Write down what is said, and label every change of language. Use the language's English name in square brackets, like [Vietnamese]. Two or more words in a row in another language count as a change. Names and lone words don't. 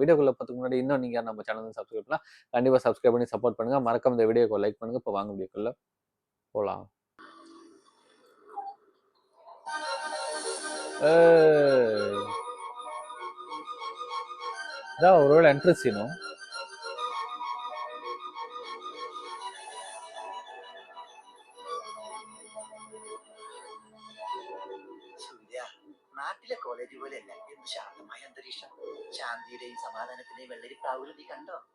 [Tamil] வீடியோக்குள்ளே பார்த்துக்கு முன்னாடி இன்னும் நீங்கள் நம்ம சேனல் வந்து சப்ஸ்கிரைப் பண்ணலாம். கண்டிப்பாக சப்ஸ்கிரைப் பண்ணி சப்போர்ட் பண்ணுங்கள். மறக்காம இந்த வீடியோக்கு லைக் பண்ணுங்கள். இப்போ வாங்க வீடியோக்குள்ளே போகலாம். இதான் ஒருவேளை [English] entry scene. [Malayalam] നാട്ടിലെ കോളേജ് പോലെയല്ല എന്ത് ശാന്തമായ അന്തരീക്ഷം. ശാന്തിയുടെയും സമാധാനത്തിന്റെയും വെള്ളരി പ്രാവുകൾ നീ കണ്ടോ?